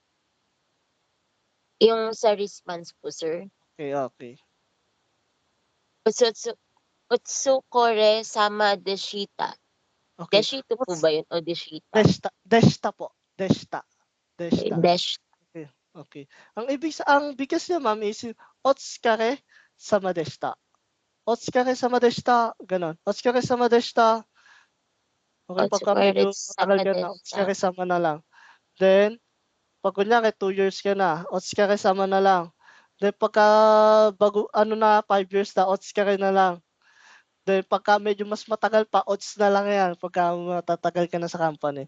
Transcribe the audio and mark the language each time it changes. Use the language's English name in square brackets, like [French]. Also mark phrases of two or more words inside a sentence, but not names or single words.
[Filipino] Yung sa response po, sir. Okay. [Japanese] うつこれ さま でした. [Filipino] Okay. Deshito po ba yun o deshita? Deshta po. Deshta. Desh. Okay. Ang bigas niya, ma'am, is [Japanese] おつかれ さま でした. おつかれ さま でした. [Filipino] Ganon. [Japanese] おつかれ さま でした. [Filipino] Okay, pagka medyo matagal ka na, [Japanese] otsukare sama [Filipino] na lang. Then, pag kunyari 2 years ka na, [Japanese] otsukare sama [Filipino] na lang. Then, pagka bago, 5 years na, otsukare na lang. Then, pagka medyo mas matagal pa, odds na lang yan pagka matatagal ka na sa company.